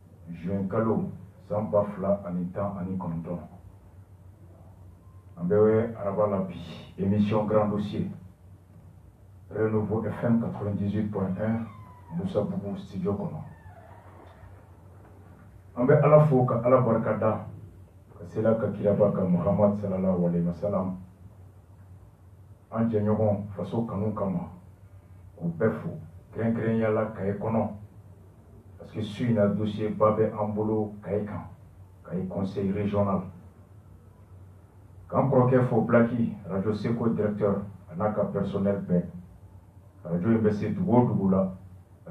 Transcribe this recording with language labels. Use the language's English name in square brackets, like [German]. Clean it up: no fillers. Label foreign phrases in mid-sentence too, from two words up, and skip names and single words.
[Bambara] juin kalo san 2010 ani kɔnɔntɔn an bɛ araba la bi émission Grand Dossier Renouveau FM 98.1 Moussa Boubou studio kɔnɔ an bɛ Ala fo ka Ala barika da ka sela ka kiraba ka Muhammad [Arabic] صلى الله عليه وسلم [Bambara] an jɛɲɔgɔn faso kanu kama k'u bɛɛ fo kɛrɛnkɛrɛnya la Kaye kɔnɔ [French] parce que [Bambara] su in na dossier ba bɛ an bolo Kaye kan Kaye [French] conseil régional [Bambara] k'an kɔrɔkɛ fo Blaki radio Seko directeur a n'a ka personnel bɛɛ radio in bɛ se dugu o dugu la a